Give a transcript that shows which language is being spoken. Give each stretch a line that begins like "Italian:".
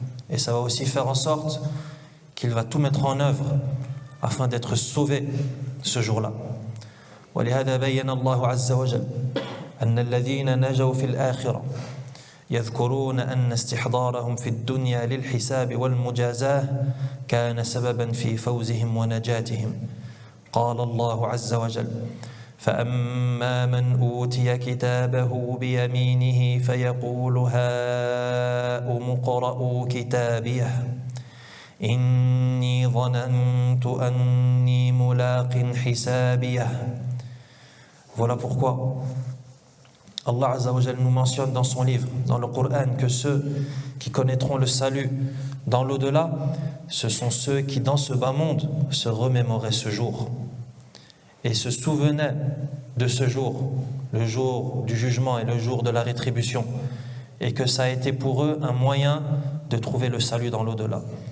French: Et ça va aussi faire en sorte qu'il va tout mettre en œuvre afin d'être sauvé ce jour-là.
Arabic: ولهذا بين الله عز وجل أن الذين نجوا في الآخرة يذكرون أن استحضارهم في الدنيا للحساب والمجازاة كان سببا في فوزهم ونجاتهم. قال الله عز وجل فأما من أوتي كتابه بيمينه فيقول هاؤم اقرءوا كتابيه إني ظننت أني ملاق حسابيه.
French: Voilà pourquoi Allah Azza wa Jal nous mentionne dans son livre, dans le Coran, que ceux qui connaîtront le salut dans l'au-delà, ce sont ceux qui dans ce bas monde se remémoraient ce jour et se souvenaient de ce jour, le jour du jugement et le jour de la rétribution, et que ça a été pour eux un moyen de trouver le salut dans l'au-delà.